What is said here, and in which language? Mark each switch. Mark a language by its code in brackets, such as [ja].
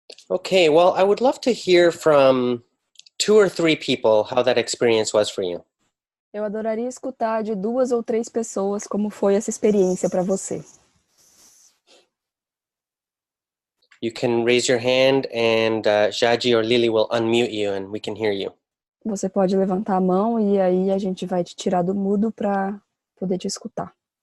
[en] Okay, well, I would love to hear from 2 or 3 people how that experience was for you. [pt] Eu adoraria escutar de 2 ou 3 pessoas como foi essa experiência para você. [en] You can raise your hand and Jaji or Lily will unmute you and we can hear you. [pt] Você pode levantar a mão e aí a gente vai te tirar do mudo para poder te escutar.